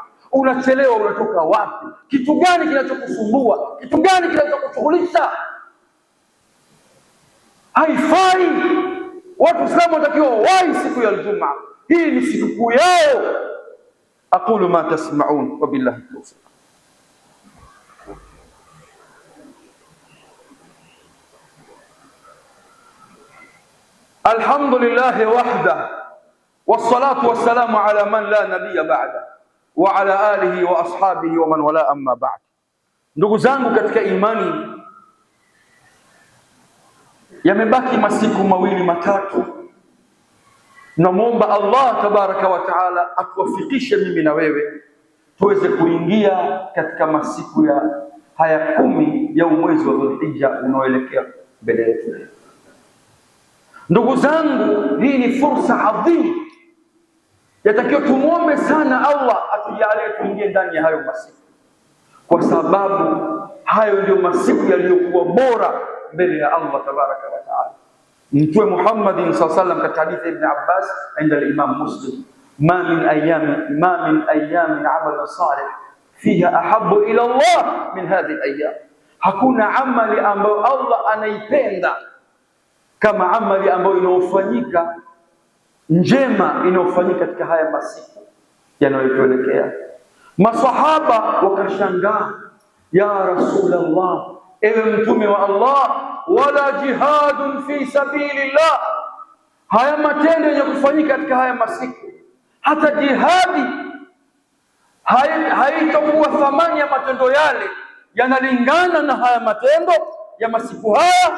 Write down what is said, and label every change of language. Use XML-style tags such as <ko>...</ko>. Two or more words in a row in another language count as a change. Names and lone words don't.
<sw>Unachelewa, unatoka wapi? Kitu gani kinachokusumbua? Kitu gani kinachokushughulisha? Haifai. Watu Waislamu wanatakiwa wahi siku ya Ijumaa. Hii ni siku yao.</sw> <ar>أقول ما تسمعون وبالله التوفيق. الحمد لله وحده والصلاة والسلام على من لا نبي بعده وعلى آله وأصحابه ومن والاه أما بعد.</ar> <sw>Ndugu zangu katika imani, yamebaki masiku 2 matatu. Namuomba Allah</sw> <ar>تبارك وتعالى</ar> <sw>atuwafikishe mimi na wewe tuweze kuingia katika masiku ya haya 10 ya mwezi wa Dhulhijja unaoelekea mbele yetu. Ndugu zangu, hii ni fursa adhimu, yatakiwa tumuombe sana Allah atujalie tuingie ndani ya hayo masiku, kwa sababu hayo ndio masiku yaliyokuwa bora mbele ya Allah</sw> <ar>تبارك وتعالى.</ar> <sw>Mtume Muhammad</sw> <ar>صلى الله عليه وسلم</ar> <sw>katika hadithi Ibn Abbas</sw> <ar>عند الإمام مسلم, ما من أيام عمل صالح فيها أحب إلى الله من هذه الأيام,</ar> <sw>hakuna amali ambayo Allah anaipenda kama amali ambayo inayofanyika njema, inayofanyika katika haya masiku yanayotuelekea. Masahaba wakashangaa,</sw> <ar>يا رسول الله,</ar> <sw>ewe mtume wa Allah,</sw> <ar>ولا جهاد في سبيل الله,</ar> <sw>haya matendo yenye kufanyika katika haya masiku, hata jihadi haitakuwa thamani ya matendo yale yanalingana na haya matendo ya masiku haya.</sw>